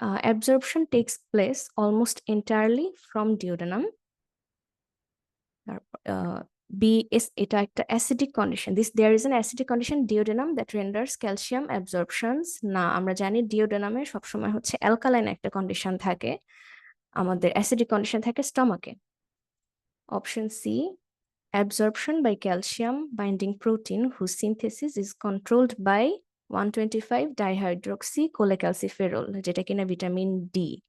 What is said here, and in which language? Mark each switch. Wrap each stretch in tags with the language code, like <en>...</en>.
<en>Absorption takes place almost entirely from duodenum. B is</en> <bn>এটা একটা</bn> <en>acidic condition. There is an acidic condition duodenum that renders calcium absorptions.</en> <bn>না, আমরা জানি duodenum সবসময় হচ্ছে alkaline একটা কন্ডিশন থাকে, আমাদের অ্যাসিডিক কন্ডিশন থাকে স্টমাকে।</bn> <en>option C, absorption by calcium binding protein whose synthesis is controlled by 125 dihydroxycholecalciferol,</en> <bn>যেটা কিনা ভিটামিন ডি।</bn>